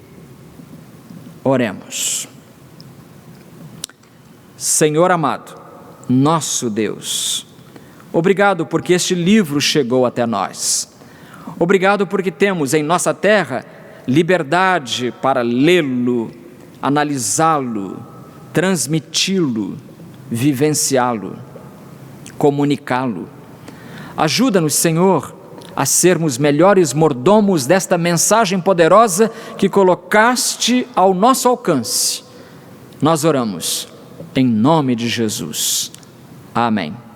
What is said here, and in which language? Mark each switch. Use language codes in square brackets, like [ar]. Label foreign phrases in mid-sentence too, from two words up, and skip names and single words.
[pt] Oremos. Senhor amado, nosso Deus, obrigado porque este livro chegou até nós. Obrigado porque temos em nossa terra liberdade para lê-lo, analisá-lo, transmiti-lo, vivenciá-lo, comunicá-lo. Ajuda-nos, Senhor, a sermos melhores mordomos desta mensagem poderosa que colocaste ao nosso alcance. Nós oramos em nome de Jesus. Amém.